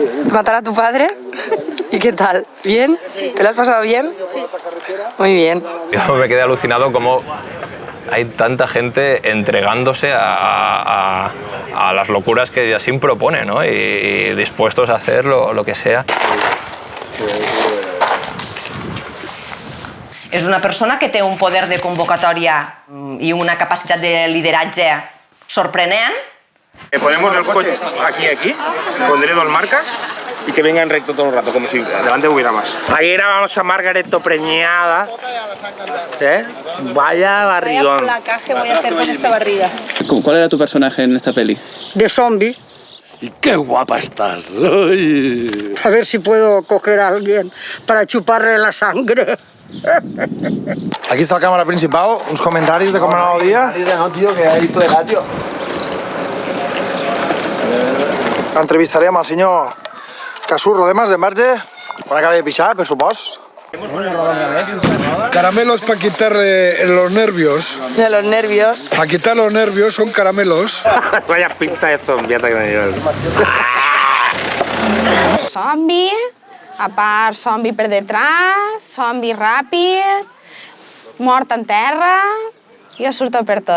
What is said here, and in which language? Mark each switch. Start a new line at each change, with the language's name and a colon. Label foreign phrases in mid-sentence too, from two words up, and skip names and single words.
Spanish: ¿Matar a tu padre? ¿Y qué tal? ¿Bien? Sí. ¿Te lo has pasado bien? Sí. Muy bien. Yo me quedé alucinado como hay tanta gente entregándose a las locuras que Yassin propone, ¿no? Y dispuestos a hacer lo que sea.
Catalan: És una persona que té un poder de convocatòria i una capacitat de lideratge sorprenent.
Spanish: Ponemos el coche aquí, pondré dos marcas y que vengan recto todo el rato, como si adelante hubiera más. Aquí grabamos a Margaret preñada. ¿Eh? Vaya barrigón. Vaya placaje voy a hacer con esta barriga. ¿Cuál era tu personaje en esta peli? De zombie. Y qué guapa estás. Ay. A ver si puedo coger a alguien para chuparle la sangre.
Catalan: Aquí està la càmera principal, uns comentaris de com anava el dia.
Spanish: No, tío, que hay plegat, tío.
Catalan: Entrevistarem al senyor Casurro de Mas de Marge, quan acabi de pixar, per supost.
Spanish: Caramelos para quitarle los nervios. De los nervios. Para quitar los nervios son caramelos. Vaya pinta de zombiata que me llevas.
Catalan: Zombi, a part zombi per detrás, zombi ràpid, mort en terra, jo surto per tot.